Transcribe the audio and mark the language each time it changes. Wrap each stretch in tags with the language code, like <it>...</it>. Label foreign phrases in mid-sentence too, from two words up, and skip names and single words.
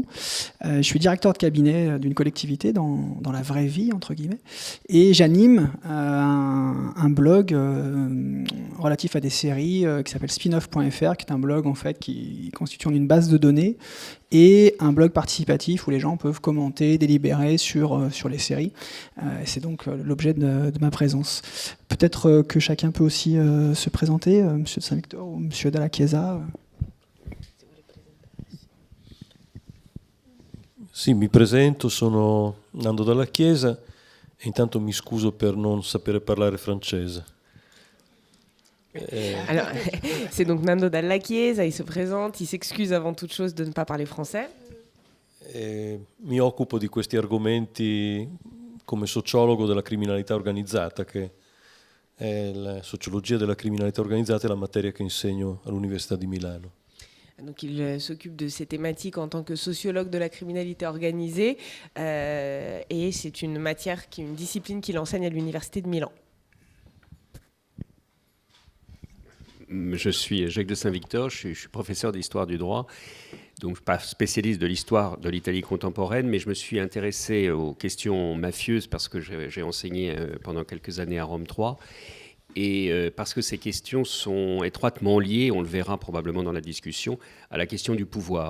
<fr>Je suis directeur de cabinet d'une collectivité dans la vraie vie, entre guillemets, et j'anime un blog relatif à des séries qui s'appelle spinoff.fr, qui est un blog en fait qui constitue une base de données et un blog participatif où les gens peuvent commenter, délibérer sur les séries. C'est donc l'objet de ma présence. Peut-être que chacun peut aussi se présenter, Monsieur de Saint-Victor ou Monsieur Dalla Chiesa.</fr> <it>Sì, mi presento, sono Nando Dalla Chiesa e intanto mi scuso per non sapere parlare francese.</it> <fr>Alors, c'est donc Nando Dalla Chiesa, il se présente, il s'excuse avant toute chose de ne pas parler français.</fr> <it>Mi occupo di questi argomenti come sociologo della criminalità organizzata, che è la sociologia della criminalità organizzata è la materia che insegno all'Università di Milano.</it> <fr>Donc il s'occupe de ces thématiques en tant que sociologue de la criminalité organisée, et c'est une discipline qu'il enseigne à l'Université de Milan. Je suis Jacques de Saint-Victor, je suis professeur d'histoire du droit, donc pas spécialiste de l'histoire de l'Italie contemporaine, mais je me suis intéressé aux questions mafieuses parce que j'ai enseigné pendant quelques années à Rome 3, et parce que ces questions sont étroitement liées, on le verra probablement dans la discussion, à la question du pouvoir.</fr>